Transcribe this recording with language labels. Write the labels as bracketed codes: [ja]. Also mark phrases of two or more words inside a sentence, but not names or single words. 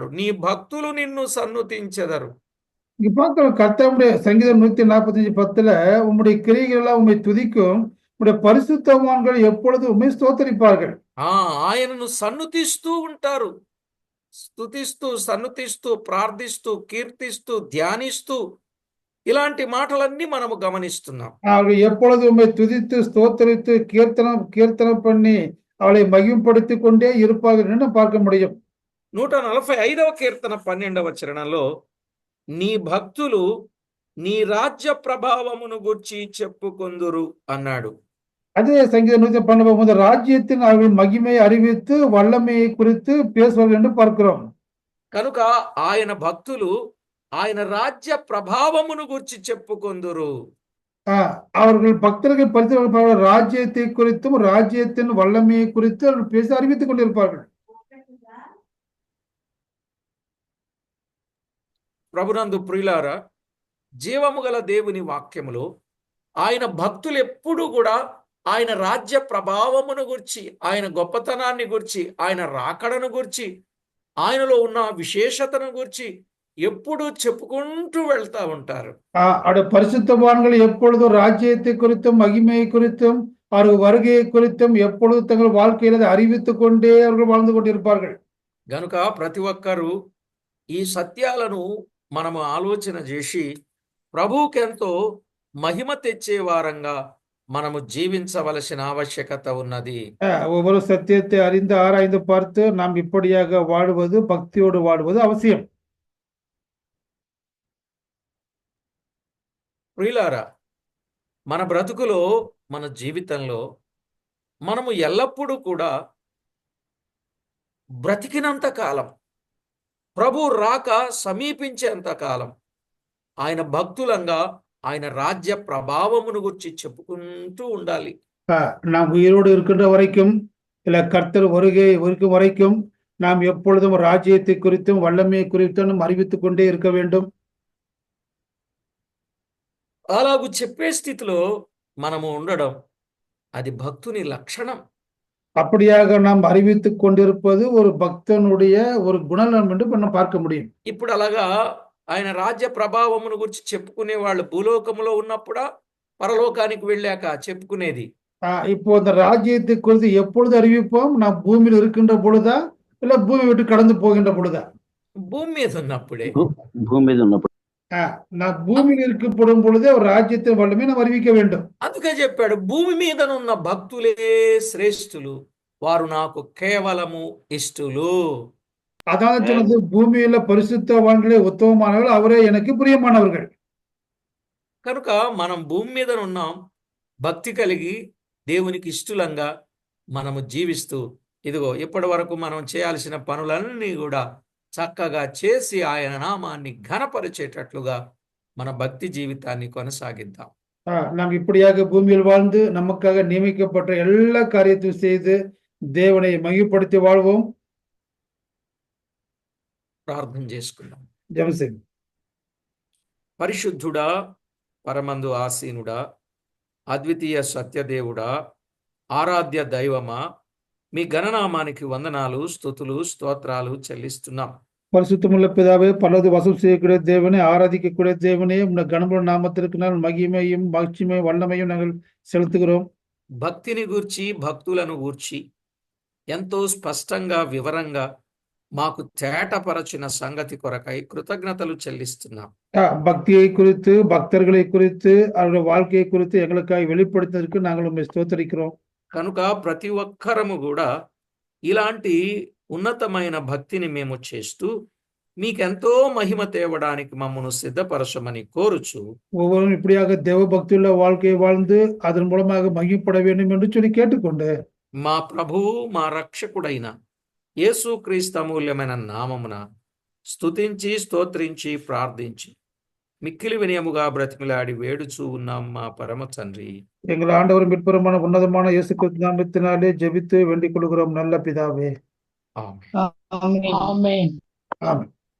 [te] నీ భక్తులు నిన్ను సన్నుతించెదరు. [ta] இங்க பார்க்கிறோம் கர்த்தருடைய சங்கீதம் 145:10 உம்முடைய கிரியைகள் எல்லாம் உம்மை துதிக்கும், உம்முடைய பரிசுத்தவான்கள் எப்பொழுது உம்மை ஸ்தோத்தரிப்பார்கள். [te] ఆయనను సన్నుతిస్తూ ఉంటారు. స్తుతిస్తూ, సన్నుతిస్తూ, ప్రార్థిస్తూ, కీర్తిస్తూ, ధ్యానిస్తూ, ఇలాంటి మాటలన్నీ మనము గమనిస్తున్నాం. [ta] அவர்கள் எப்பொழுது உம்மை துதித்து ஸ்தோத்தரித்து கீர்த்தனம் பண்ணி அவளை மகிமைப்படுத்திக் கொண்டே இருப்பார்கள் என்று பார்க்க முடியும். [te] 145వ కీర్తన 12వ చరణంలో, నీ భక్తులు నీ రాజ్య ప్రభావమును గూర్చి చెప్పుకొందురు అన్నాడు. [ta] அதே சங்கீதம் 112 ராஜ்யத்தின் அவர்கள் மகிமையை அறிவித்து வல்லமையை குறித்து பேசுவார்கள் என்று பார்க்கிறோம். [te] కనుక ఆయన భక్తులు ఆయన రాజ్య ప్రభావమును గూర్చి చెప్పుకొందురు. [ta] அவர்கள் பக்தர்கள் பரிசுத்த ராஜ்யத்தை குறித்தும் ராஜ்யத்தின் வல்லமையை குறித்து அவர்கள் பேசி அறிவித்துக் கொண்டிருப்பார்கள். [te] ప్రభునందు ప్రియులారా, జీవము గల దేవుని వాక్యములో ఆయన భక్తులు ఎప్పుడూ కూడా ఆయన రాజ్య ప్రభావమును గురించి, ఆయన గొప్పతనాన్ని గురించి, ఆయన రాకడను గురించి, ఆయనలో ఉన్న విశేషతను గురించి ఎప్పుడూ చెప్పుకుంటూ వెళ్తా ఉంటారు. [ta] பரிசுத்தவான்கள் எப்பொழுதும் ராஜ்யத்தை குறித்தும் மகிமையை குறித்தும் அவர்கள் வருகையை குறித்தும் எப்பொழுதும் தங்கள் வாழ்க்கையில் அறிவித்துக் கொண்டே அவர்கள் வாழ்ந்து கொண்டிருப்பார்கள். [te] గనుక ప్రతి ఒక్కరూ ఈ సత్యాలను మనము ఆలోచన చేసి ప్రభువుకెంతో మహిమ తెచ్చే వారంగా మనము జీవించవలసిన ఆవశ్యకత ఉన్నది. [ta] ஒவ்வொரு சத்தியத்தை அறிந்து ஆராய்ந்து பார்த்து நாம் இப்படியாக வாழ்வது, பக்தியோடு வாழ்வது அவசியம். [te] ప్రియులారా, మన బ్రతుకులో, మన జీవితంలో మనము ఎల్లప్పుడూ కూడా బ్రతికినంత కాలం, ప్రభు రాక సమీపించేంత కాలం ఆయన భక్తులంగా ఆయన రాజ్య ప్రభావమును గురించి చెప్పుకుంటూ ఉండాలి. [ta] நாம் உயிரோடு இருக்கின்ற வரைக்கும், இல்ல கர்த்தர் வருகை இருக்கும் வரைக்கும் நாம் எப்பொழுதும் ராஜ்யத்தை குறித்தும் வல்லமையை குறித்தும் அறிவித்துக் கொண்டே இருக்க வேண்டும். [te] అలాగూ చెప్పే స్థితిలో మనము ఉండడం అది భక్తుని లక్షణం. [ta] அப்படியாக நாம் அறிவித்துக் கொண்டிருப்பது ஒரு பக்தனுடைய ஒரு குணநலம் என்று நம்ம பார்க்க முடியும். [te] ఇప్పుడు అలాగా ఆయన రాజ్య ప్రభావమును గురించి చెప్పుకునే వాళ్ళు భూలోకములో ఉన్నప్పుడా, పరలోకానికి వెళ్ళాక చెప్పుకునేది? [ta] இப்போ அந்த ராஜ்யத்தை குறித்து எப்பொழுது அறிவிப்போம்? நாம் பூமியில் இருக்கின்ற பொழுதா, இல்ல பூமி விட்டு கடந்து போகின்ற பொழுதா? [te] భూమి మీద ఉన్నప్పుడే. భూమి మీద ఉన్నప్పుడు. [ta] நாம் பூமியில் இருக்கப்படும் பொழுதே ஒரு ராஜ்யத்தின் வல்லமை நாம் அறிவிக்க வேண்டும். [te] అందుకే చెప్పాడు, భూమి మీదనున్న భక్తులే శ్రేష్ఠులు, వారు నాకు కేవలము ఇష్టులు. [ta] அதான் சொன்னது, பூமியில பரிசுத்தவான்களே உத்தமமானவர்கள், அவரே எனக்கு பிரியமானவர்கள். [te] కనుక మనం భూమి మీద ఉన్నాం, భక్తి కలిగి దేవునికి ఇష్టలంగా మనము జీవిస్తూ, ఇదిగో ఇప్పటి వరకు మనం చేయాల్సిన పనులన్నీ కూడా చక్కగా చేసి ఆయన నామాన్ని ఘనపరిచేటట్లుగా మన భక్తి జీవితాన్ని కొనసాగిద్దాం. [ta] நாம் இப்படியாக பூமியில் வாழ்ந்து நமக்காக நியமிக்கப்பட்ட எல்லா காரியத்தையும் செய்து தேவனை மகிமைப்படுத்தி வாழ்வோம். [te] ప్రార్థన చేసుకుందాం. జపం. పరిశుద్ధుడా, పరమందు ఆసీనుడా, అద్వితీయ సత్యదేవుడా, ఆరాధ్య దైవమా, మీ గణనామానికి వందనాలు, స్తుతులు, స్తోత్రాలు చెల్లిస్తున్నాం. [ta] பரிசுத்தமுள்ள பிதாவே, பலது வசம் செய்யக்கூடிய தேவனே, ஆராதிக்கக்கூடிய தேவனே, உடைய கனமுள்ள நாமத்திற்கு நாங்கள் மகிமையும் மகிழ்ச்சியும் வல்லமையும் நாங்கள் செலுத்துகிறோம். [te] భక్తిని గూర్చి, భక్తులను గూర్చి ఎంతో స్పష్టంగా వివరంగా మాకు తేటపరచిన సంగతి కొరకై కృతజ్ఞతలు చెల్లిస్తున్నాం. [ta] பக்தியை குறித்து, பக்தர்களை குறித்து, அவருடைய வாழ்க்கையை குறித்து எங்களுக்காக வெளிப்படுத்துவதற்கு நாங்கள் உண்மை ஸ்தோத்தரிக்கிறோம். [te] కనుక ప్రతి ఒక్కరము కూడా ఇలాంటి ఉన్నతమైన భక్తిని మేము చేస్తూ మీకెంతో మహిమ తేవడానికి మమ్మను సిద్ధపరచమని కోరుచు, [ta] ஒவ்வொருவரும் இப்படியாக தேவ பக்தியுள்ள வாழ்க்கையை வாழ்ந்து அதன் மூலமாக மகிமைப்பட வேண்டும் என்று சொல்லி கேட்டுக்கொண்டு, [te] మా ప్రభువు మా రక్షకుడైన యేసుక్రీస్తు అమూల్యమైన నామమున స్తుతించి స్తోత్రించి ప్రార్థించి మిక్కిలి వినయముగా బ్రతిమిలాడి వేడుచూ ఉన్నాం మా పరమ తండ్రి. [ta] எங்கள் ஆண்டவர் மீட்பருமான உன்னதமான இயேசு கிறிஸ்து நாமத்தினாலே ஜெபித்து வேண்டிக் கொள்கிறோம் நல்ல பிதாவே. [te] ఆమేన్. [en] Amen. [ta] ஆமென்.